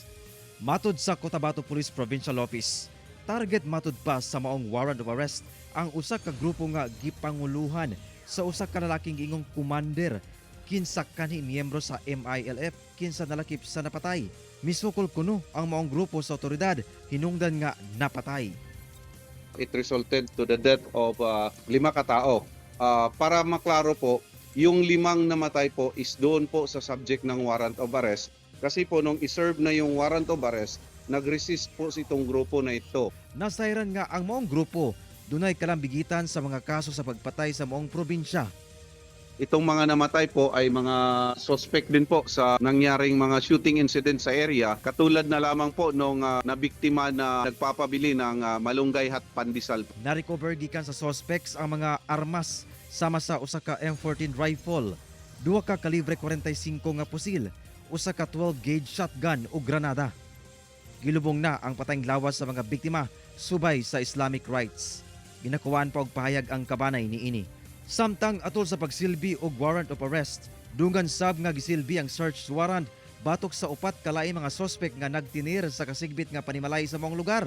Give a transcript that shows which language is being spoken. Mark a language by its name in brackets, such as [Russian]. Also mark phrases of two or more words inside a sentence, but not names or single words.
[Cebuano] Matud sa Cotabato Police Provincial Office, target matud pa sa maong [English] warrant of arrest [Cebuano] ang usa ka grupo nga gipanguluhan sa usa ka lalaking ingong commander kinsa kanhi miyembro sa MILF kinsa nalakip sa napatay. Misukol kuno ang maong grupo sa otoridad hinungdan nga napatay. [English] It resulted to the death of 5 katao. [Filipino] Para maklaro po, yung 5 namatay po is doon po sa subject ng [English] warrant of arrest. [Filipino] Kasi po nung iserve na yung [English] warrant of arrest, [Filipino] nag-resist po itong grupo na ito. [Cebuano] Nasayran nga ang maong grupo dunay kalambigitan sa mga kaso sa pagpatay sa maong probinsya. [Filipino] Itong mga namatay po ay mga suspect din po sa nangyaring mga [English] shooting incident [Filipino] sa area. Katulad na lamang po nung nabiktima na nagpapabili ng malunggay at pandesal. [Cebuano] Narecover gikan sa suspects ang mga armas sama sa usa ka M14 rifle, 2 ka kalibre 45 nga pusil, usa ka 12 [English] gauge shotgun [Cebuano] ug granada. Gilubong na ang patayng lawas sa mga biktima subay sa [English] Islamic rights. [Cebuano] Ginakuwaan pa og pahayag ang kabanay niini. Samtang atol sa pagsilbi og [English] warrant of arrest, [Cebuano] dungan sab nga gisilbi ang [English] search warrant [Cebuano] batok sa 4 kalain mga suspect nga nagtinir sa kasigbit nga panimalay sa maong lugar.